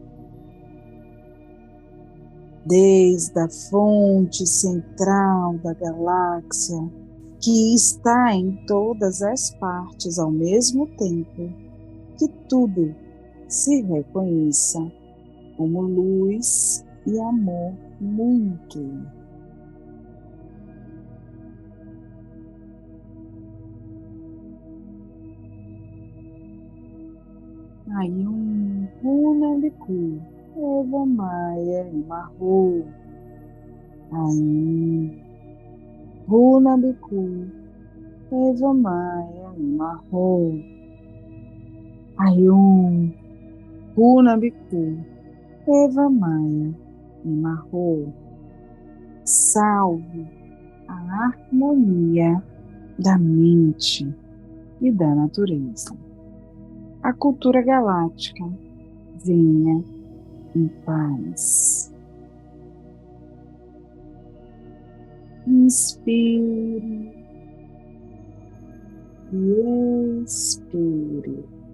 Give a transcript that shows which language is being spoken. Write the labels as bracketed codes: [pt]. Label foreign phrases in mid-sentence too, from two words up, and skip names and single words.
[pt] Desde a fonte central da galáxia, que está em todas as partes ao mesmo tempo, que tudo se reconheça como luz e amor mútuo. Ayum Runabiku, Eva Maia Marro. Ayum Runabiku, Eva Maia Marro. Ayum Runabiku, Eva Maia Marro. Salve a harmonia da mente e da natureza. A cultura galáctica venha em paz. Inspire e expire.